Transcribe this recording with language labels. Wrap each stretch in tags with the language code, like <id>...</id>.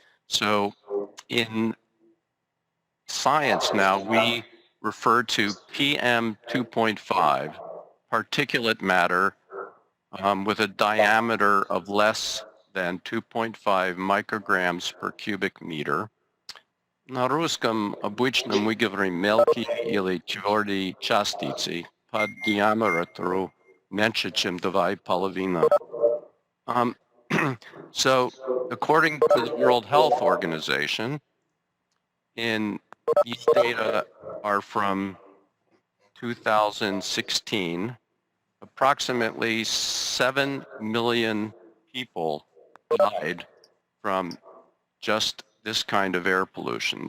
<en>So in science now, we refer to PM 2.5, particulate matter with a diameter of less than 2.5 micrograms per cubic meter.</en> <ru>На русском обычно мы говорим мелкие или твердые частицы по диаметру меньше, чем 2,5.</ru> <en>So, according to the World Health Organization, these data are from 2016, approximately 7 million people died from just this kind of air pollution.</en>